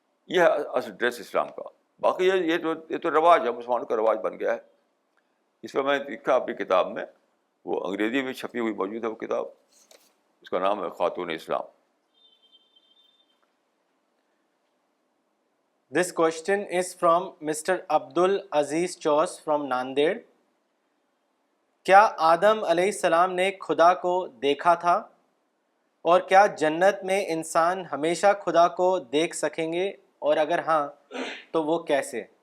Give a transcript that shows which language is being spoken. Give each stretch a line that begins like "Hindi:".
Urdu: یہ ہے اصل ڈریس اسلام کا. باقی یہ تو رواج ہے، مسلمانوں کا رواج بن گیا ہے. اس پر میں نے لکھا اپنی کتاب میں، وہ انگریزی میں چھپی ہوئی موجود ہے وہ کتاب، اس کا نام ہے خاتون اسلام.
English: This question is from Mr. Abdul Aziz Chos from Nanded.
Urdu: کیا آدم علیہ السلام نے خدا کو دیکھا تھا؟ اور کیا جنت میں انسان ہمیشہ خدا کو دیکھ سکیں گے، اور اگر ہاں تو وہ کیسے؟